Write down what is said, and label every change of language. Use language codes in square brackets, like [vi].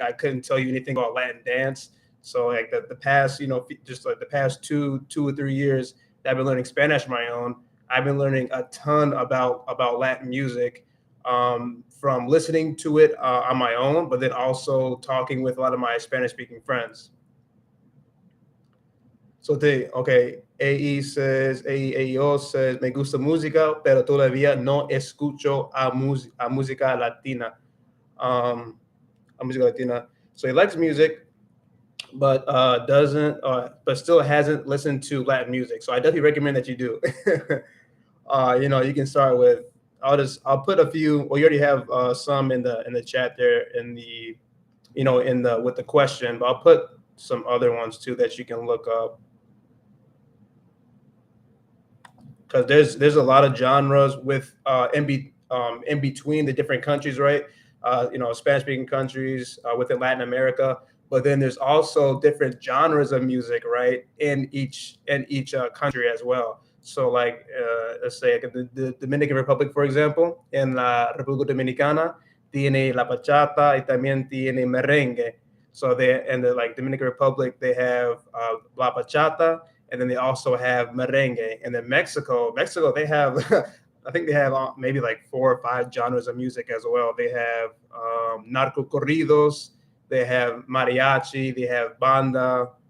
[en] I couldn't tell you anything about Latin dance. So like the past, just like the past 2 or 3 years that I've been learning Spanish on my own, I've been learning a ton about Latin music from listening to it on my own, but then also talking with a lot of my Spanish speaking friends. So okay, AEO says, [es] me gusta música, pero todavía no escucho a música latina. Um, a música latina. [en] So he likes music, but but still hasn't listened to Latin music. So I definitely recommend that you do. You can start with. I'll put a few. Well, you already have some in the chat there in the in the with the question, but I'll put some other ones too that you can look up because there's a lot of genres with in between the different countries, right? Spanish speaking countries within Latin America, but then there's also different genres of music, right, in each country as well. So, like, let's say like the Dominican Republic, for example, in [es] la República Dominicana, tiene la bachata y también tiene merengue. [en] So they in the like Dominican Republic, they have la bachata, and then they also have merengue. And then Mexico, they have I think they have maybe like 4 or 5 genres of music as well. They have narco corridos, they have mariachi, they have banda.